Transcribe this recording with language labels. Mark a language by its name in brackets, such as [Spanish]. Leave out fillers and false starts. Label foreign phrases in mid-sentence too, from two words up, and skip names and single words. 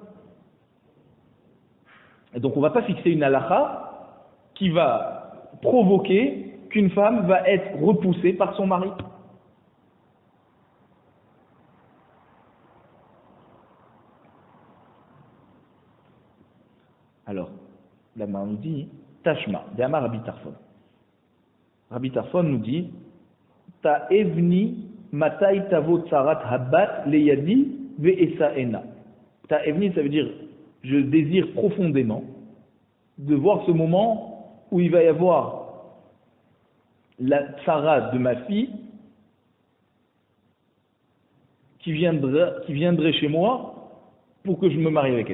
[French] Et donc on ne va pas fixer une halakha qui va provoquer qu'une femme va être repoussée par son mari. Alors, la main nous dit, [Aramaic] תא שמע, דאמר רבי טרפון. [French] Rabbi Tarfon nous dit, [Hebrew] תאבני מתי תבוא צרת הבת לידי ואשאנה. [French] Ta evni, ça veut dire, je désire profondément de voir ce moment où il va y avoir la tsara de ma fille qui viendrait chez moi pour que je me marie avec elle.